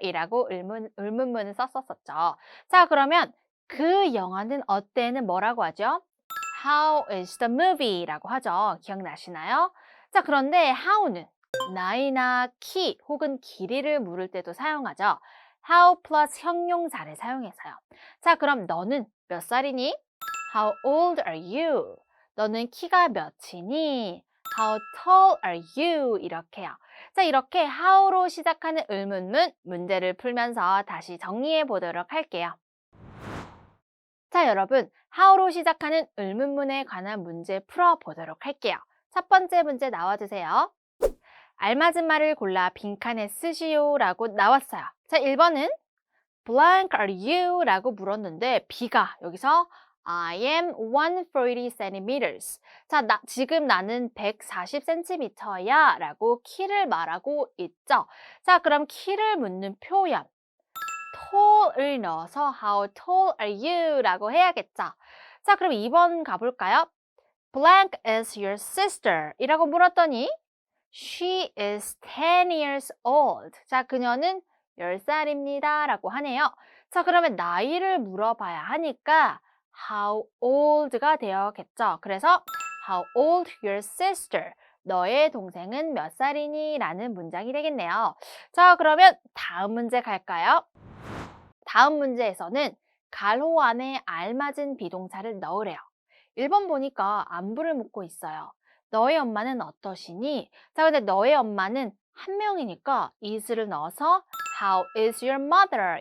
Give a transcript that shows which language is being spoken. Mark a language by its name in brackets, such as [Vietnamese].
[Korean] 이라고 의문문을 썼었죠. 자, 그러면 그 영화는 어때는 뭐라고 하죠? [English] How is the movie? [Korean] 라고 하죠. 기억나시나요? 자, 그런데 how는 나이나 키 혹은 길이를 물을 때도 사용하죠. How 플러스 형용사를 사용해서요. 자, 그럼 너는 몇 살이니? [English] How old are you? [Korean] 너는 키가 몇이니? [English] How tall are you? [Korean] 이렇게요. 자, 이렇게 how로 시작하는 의문문 문제를 풀면서 다시 정리해 보도록 할게요. 자, 여러분, how로 시작하는 의문문에 관한 문제 풀어보도록 할게요. 첫 번째 문제 나와주세요. 알맞은 말을 골라 빈칸에 쓰시오 라고 나왔어요. 자, 1번은 [English] blank are you? [Korean] 라고 물었는데 B가 여기서 [English] I am 140 centimeters. [Korean] 자, 지금 나는 140cm야 라고 키를 말하고 있죠. 자, 그럼 키를 묻는 표현 tall을 넣어서 [English] How tall are you? [Korean] 라고 해야겠죠. 자, 그럼 2번 가볼까요? [English] Blank is your sister [Korean] 이라고 물었더니 [English] She is 10 years old. [Korean] 자, 그녀는 10살입니다 라고 하네요. 자, 그러면 나이를 물어봐야 하니까 How old가 되어야겠죠. 그래서 [English] How old your sister? [Korean] 너의 동생은 몇 살이니? 라는 문장이 되겠네요. 자, 그러면 다음 문제 갈까요? 다음 문제에서는 가로 안에 알맞은 비동사를 넣으래요. 1번 보니까 안부를 묻고 있어요. 너의 엄마는 어떠시니? 자, 근데 너의 엄마는 한 명이니까 is를 넣어서 [English] How is your mother?